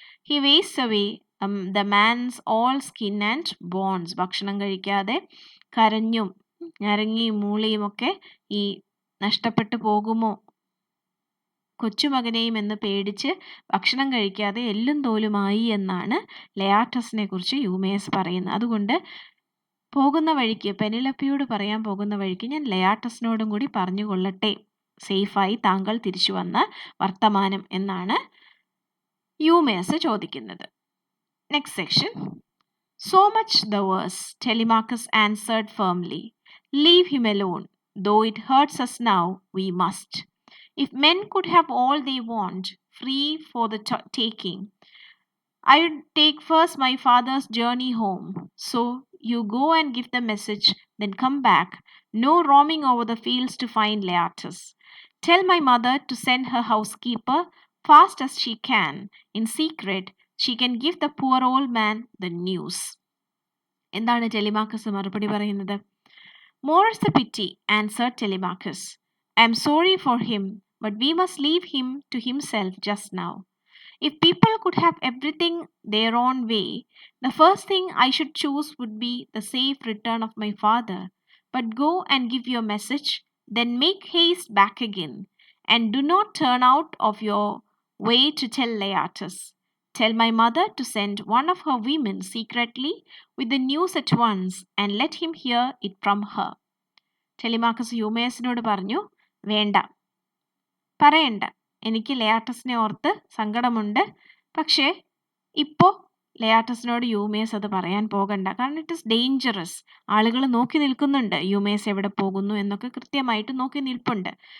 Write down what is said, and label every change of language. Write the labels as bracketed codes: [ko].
[en] He wastes away the man's all skin and bones. [ml] ഭക്ഷണം കഴിക്കാതെ കരഞ്ഞും ഞരങ്ങിയും മൂളിയുമൊക്കെ ഈ നഷ്ടപ്പെട്ടു പോകുമോ കൊച്ചുമകനെയും എന്ന് പേടിച്ച് ഭക്ഷണം കഴിക്കാതെ എല്ലും തോലുമായി എന്നാണ് ലെയാട്ടസിനെ കുറിച്ച് യൂമേസ് പറയുന്നത്. അതുകൊണ്ട് പോകുന്ന വഴിക്ക്, പെനിലപ്പിയോട് പറയാൻ പോകുന്ന വഴിക്ക് ഞാൻ ലെയാട്ടസിനോടും കൂടി പറഞ്ഞു കൊള്ളട്ടെ, സേഫായി താങ്കൾ തിരിച്ചു വന്ന വർത്തമാനം എന്നാണ് യൂമേസ് ചോദിക്കുന്നത്. [en] Next section. So much the worse, Telemachus answered firmly. Leave him alone. Though it hurts us now, we must. If men could have all they want, free for the taking, I would take first my father's journey home. So you go and give the message, then come back. No roaming over the fields to find Laertes. Tell my mother to send her housekeeper fast as she can. In secret, she can give the poor old man the news. [ml] എന്താണ് Telemachus മറുപടി പറയുന്നത്? [en] More's the pity, answered Telemachus. I am sorry for him, but we must leave him to himself just now. If people could have everything their own way, the first thing I should choose would be the safe return of my father. But go and give your message, then make haste back again, and do not turn out of your way to tell Laertes. Tell my mother to send one of her women secretly with the news at once, and let him hear it from her. [ml] Telemachus യൂമേസിനോട് പറഞ്ഞു, വേണ്ട, പറയണ്ട, എനിക്ക് ലെയാട്ടസിനെ ഓർത്ത് സങ്കടമുണ്ട്. പക്ഷേ ഇപ്പോൾ ലെയാട്ടസിനോട് യൂമേസ് അത് പറയാൻ പോകണ്ട, കാരണം [en] It is dangerous. [ml] ആളുകൾ നോക്കി നിൽക്കുന്നുണ്ട്, യൂമേസ് എവിടെ പോകുന്നു എന്നൊക്കെ കൃത്യമായിട്ട് നോക്കി നിൽപ്പുണ്ട്.